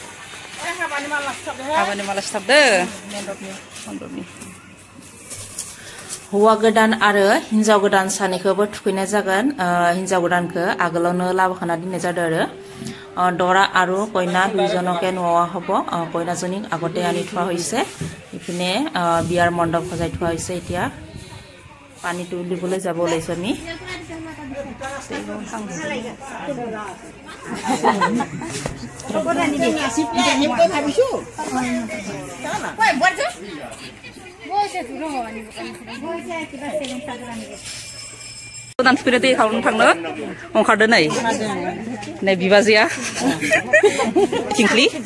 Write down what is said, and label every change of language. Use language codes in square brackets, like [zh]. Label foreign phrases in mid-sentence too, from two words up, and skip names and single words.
[brx] हाबानि माला सिथाबदो मन्दपनि हौवा गोदान आरो हिन्जाव गोदान सानैखौबो थुखैनाय जागोन हिन्जाव गोदानखौ आगोलावनो लाबोखाना दोननाय जादों आरो दरा आरो कइना दुइजनके न'आव हब कइनाजनी [as] আগতে আনি থোৱা হৈছে ইপিনে বিয়াৰ মণ্ডপ সজাই থোৱা হৈছে এতিয়া পানী তুলিবলৈ যাব ওলাইছো আমি [brx] गोदान थुखैनो दै खावनो थांनो ओंखारदो नै बिबाजैया थिंख्लि